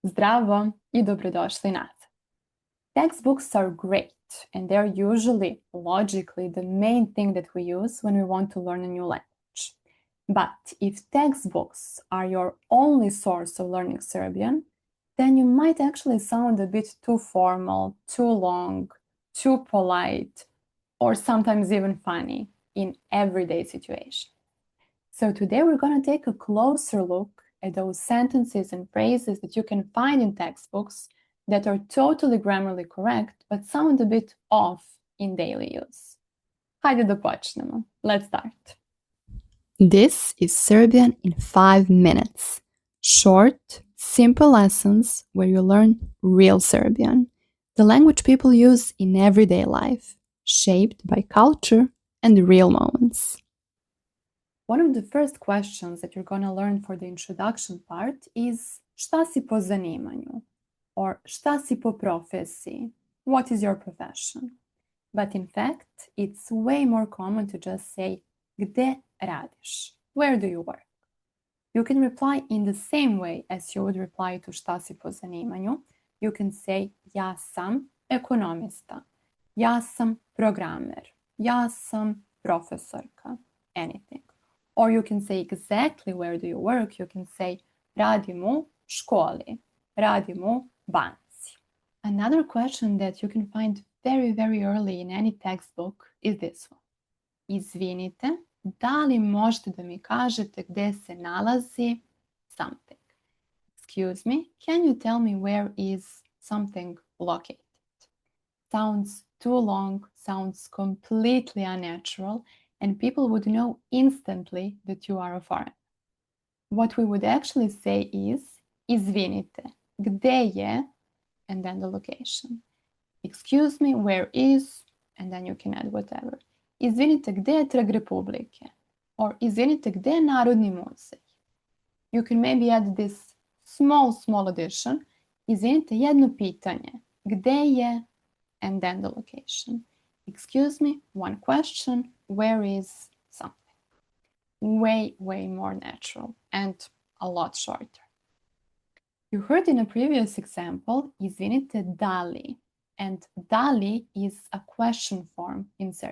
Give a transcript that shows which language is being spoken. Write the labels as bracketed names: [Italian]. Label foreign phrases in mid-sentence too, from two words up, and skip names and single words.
[Serbian] Zdravo I dobrodošli nazad. [English] Textbooks are great and they're usually, logically, the main thing that we use when we want to learn a new language. But if textbooks are your only source of learning Serbian, then you might actually sound a bit too formal, too long, too polite, or sometimes even funny in everyday situations. So today we're going to take a closer look at those sentences and phrases that you can find in textbooks that are totally grammarly correct, but sound a bit off in daily use. [Serbian] Hajde da počnemo. [English] Let's start. This is Serbian in 5 minutes. Short, simple lessons where you learn real Serbian, the language people use in everyday life, shaped by culture and real moments. One of the first questions that you're going to learn for the introduction part is [Serbian] šta si po zanimanju? Or šta si po profesiji? [English] What is your profession? But in fact, it's way more common to just say [Serbian] gde radiš? [English] Where do you work? You can reply in the same way as you would reply to [Serbian] šta si po zanimanju. [English] You can say [Serbian] ja sam ekonomista, ja sam programer, ja sam profesorka, [English] anything. Or you can say exactly where do you work. You can say [Serbian] radim u školi, radim u banci. [English] Another question that you can find very, very early in any textbook is this one. [Serbian] Izvinite, da li možete da mi kažete gde se nalazi something? [English] Excuse me, can you tell me where is something located? Sounds too long, sounds completely unnatural, and people would know instantly that you are a foreigner. What we would actually say is, [Serbian] izvinite, gde je, [English] and then the location. Excuse me, where is, and then you can add whatever. [Serbian] Izvinite, gde je Trg Republike? Or izvinite, gde je Narodni muzej? [English] You can maybe add this small addition. [Serbian] Izvinite, jedno pitanje. Gde je, [English] and then the location. Excuse me, one question. Where is something? Way more natural and a lot shorter. You heard in a previous example, [Serbian] izvinite, da li, [English] and [Serbian] da li [English] is a question form in Serbian.